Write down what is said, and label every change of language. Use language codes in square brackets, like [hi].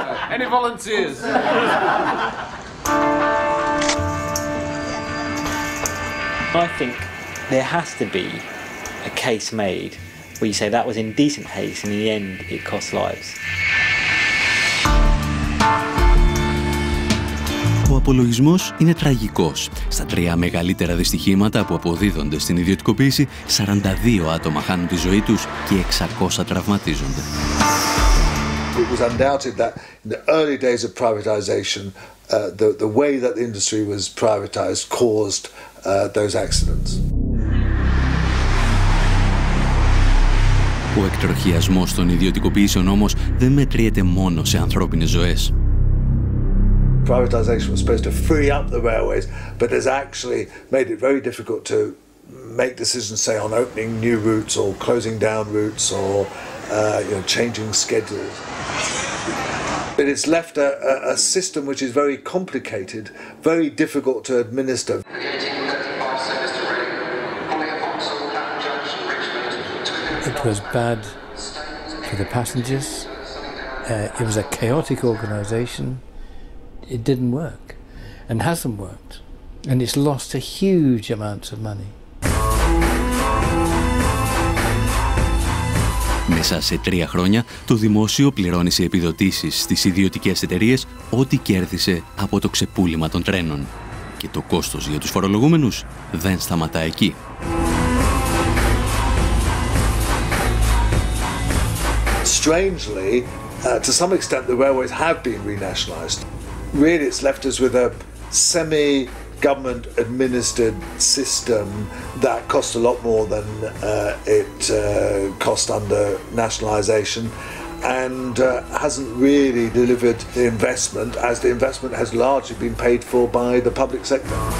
[en] Any volunteers? I think there has to be a case made where you say that was indecent haste and in the end it cost lives. [el] Ο απολογισμός είναι τραγικός. Στα 3 μεγαλύτερα δυστυχήματα που αποδίδονται στην ιδιωτικοποίηση, 42 άτομα χάνουν τη ζωή τους και 600 τραυματίζονται. [en] It was undoubted that in the early days of privatization, the way that the industry was privatized caused those accidents. [el] Ο εκτροχιασμός των ιδιωτικοποιήσεων όμως δεν μετριέται μόνο σε ανθρώπινες ζωές. [en] Privatisation was supposed to free up the railways, but has actually made it very difficult to make decisions, say, on opening new routes or closing down routes or changing schedules. But it's left a system which is very complicated, very difficult to administer. It was bad for the passengers. It was a chaotic organisation. It didn't work and hasn't worked. And it's lost a huge amount of money. [el] Μέσα σε 3 χρόνια, το δημόσιο πληρώνει σε επιδοτήσεις στις ιδιωτικές εταιρείες ό,τι κέρδισε από το ξεπούλημα των τρένων. Και το κόστος για τους φορολογούμενους δεν σταματά εκεί. [en] Strangely, to some extent, the railways have been renationalised. Really, it's left us with a semi-government administered system that costs a lot more than it cost under nationalisation and hasn't really delivered the investment, as the investment has largely been paid for by the public sector.